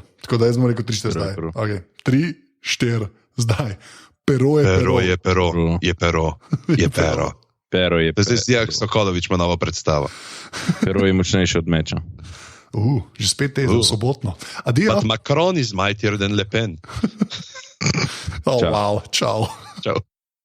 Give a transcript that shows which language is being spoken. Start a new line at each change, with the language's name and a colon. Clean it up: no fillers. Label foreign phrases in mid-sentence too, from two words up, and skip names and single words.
Slovenian: Tako da jaz bom rekel 3-4 zdaj. Okay. 3-4 zdaj. Pero je pero. Pero je pero. Je pero. Je pero. Pero je pero. Zdaj si jak Sokolovič ima novo predstavo. Pero je močnejši od meča. Že spet teden, sobotno. Adijo.
English: But Macron is mightier than Le Pen.
Slovenian: Wow, čau. Čau.